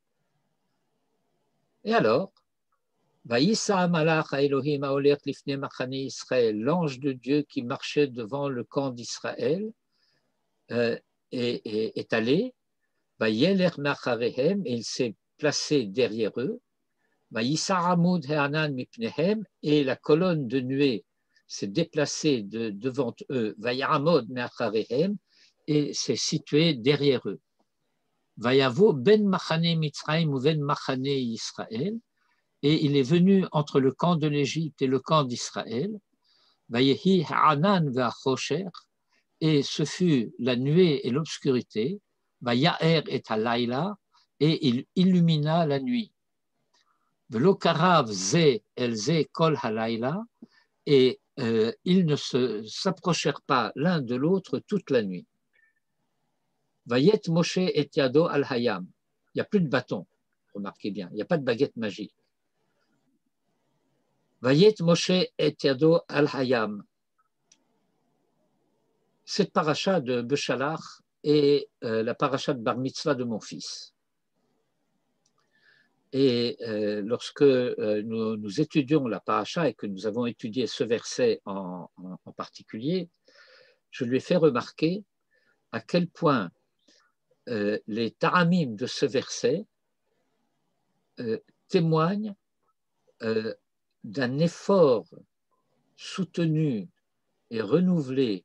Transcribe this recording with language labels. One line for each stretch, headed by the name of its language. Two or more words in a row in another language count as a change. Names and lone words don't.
French: Et alors, l'ange de Dieu qui marchait devant le camp d'Israël est allé, et il s'est placé derrière eux, et la colonne de nuée s'est déplacée devant eux, et s'est située derrière eux.
Hebrew: ויבא בין מחנה מצרים ובין מחנה ישראל,
French: et il est venu entre le camp de l'Égypte et le camp d'Israël,
Hebrew: ויהי הענן והחשך,
French: et ce fut la nuée et l'obscurité,
Hebrew: ויאר את הלילה,
French: et il illumina la nuit.
Hebrew: ולא קרב זה אל זה כל הלילה,
French: et ils ne s'approchèrent pas l'un de l'autre toute la nuit.
Hebrew: ויט משה את ידו על הים.
French: Il n'y a plus de bâton, remarquez bien, il n'y a pas de baguette magique.
Hebrew: ויט משה את ידו על הים.
French: Cette paracha de Beshalach est la paracha de Bar Mitzvah de mon fils. Et lorsque nous étudions la paracha et que nous avons étudié ce verset en particulier, je lui ai fait remarquer à quel point les taramim de ce verset témoignent d'un effort soutenu et renouvelé.